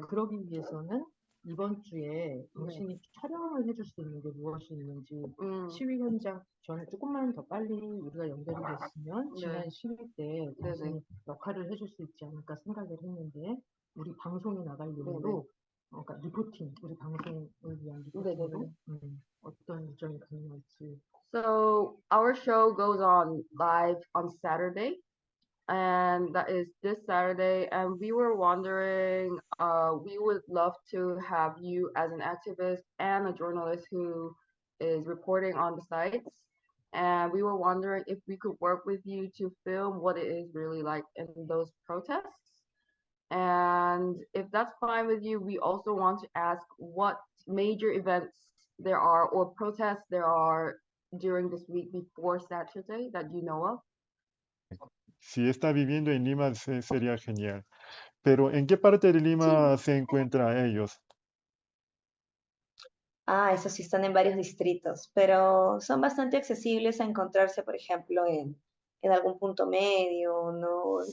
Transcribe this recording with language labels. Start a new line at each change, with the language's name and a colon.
Korean: 그러기 위해서는 이번 주에 당신이 촬영을 해줄 수 있는 게 무엇이 있는지 시위 현장 전에 조금만 더 빨리 우리가 연결이 됐으면 네. 지난 시위 때 당신이 역할을 해줄 수 있지 않을까 생각을 했는데 우리 방송에 나갈 용으로 그러니까 리포팅 우리 방송을 위한 리포팅으로 어떤 일정이 가능할지.
English: So our show goes on live on Saturday, and that is this Saturday. And we were wondering, we would love to have you as an activist and a journalist who is reporting on the sites. And we were wondering if we could work with you to film what it is really like in those protests. And if that's fine with you, we also want to ask what major events there are or protests there are during this week before Saturday that you know of.
Spanish: Si está viviendo en Lima, sería genial. Pero ¿en qué parte de Lima se encuentran ellos? Eso sí, están en varios distritos, pero son bastante accesibles a encontrarse, por ejemplo, en algún punto medio, ¿no?